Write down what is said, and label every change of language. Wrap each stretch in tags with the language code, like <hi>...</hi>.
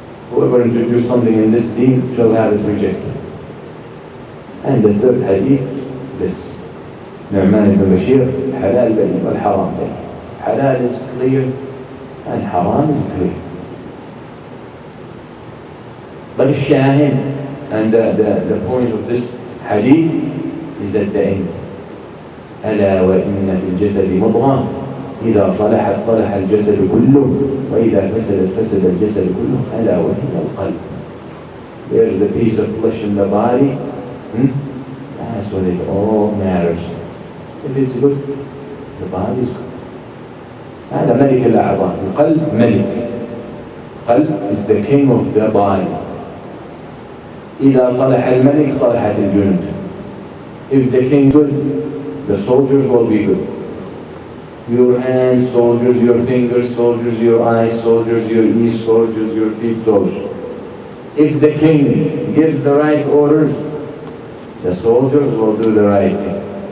<en>Whoever introduced something in this deen shall have it rejected. And the third hadith, this Nu'man ibn Bashir:</en> <ar>halal bayn wal haram bayn.</ar> <en>Halal is clear and haram is clear.</en> <ar>But الشاهد,</ar> <en>and the point of this hadith is at the end:</en> <ar>ألا وإن في الجسد مضغة إذا صلحت صلح الجسد كله وإذا فسدت فسد الجسد كله ألا وهي القلب.</ar> <en>There is the piece of flesh in the body. That's what it all matters. If it's good, the body is good.</en> <ar>هذا ملك الأعضاء. القلب ملك.</ar> <en>القلب is the king of the body.</en> <ar>إذا صلح الملك صلحت الجنود.</ar> <en>If the king is good, the soldiers will be good. Your hands, soldiers; your fingers, soldiers; your eyes, soldiers; your ears, soldiers; your feet, soldiers. If the king gives the right orders, the soldiers will do the right thing.</en>